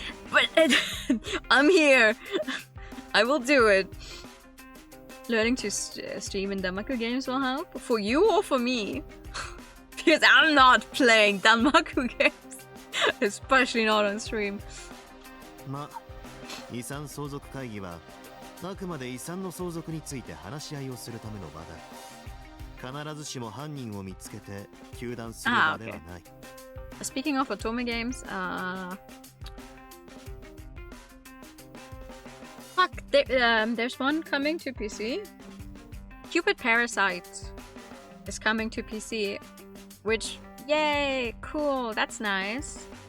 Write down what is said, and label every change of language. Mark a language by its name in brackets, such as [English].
[English] But I'm here. I will do it. Learning to stream in Danmaku games will help. For you or for me? Because I'm not playing Danmaku games. Especially not on stream. [Japanese] ま、遺産相続会議はあくまで遺産の相続について話し合いをするための場だ。必ずしも犯人を見つけて糾弾する場ではない。 [English] Speaking of Otome games, fuck, there's one coming to PC. Cupid Parasite is coming to PC, which, yay, cool, that's nice.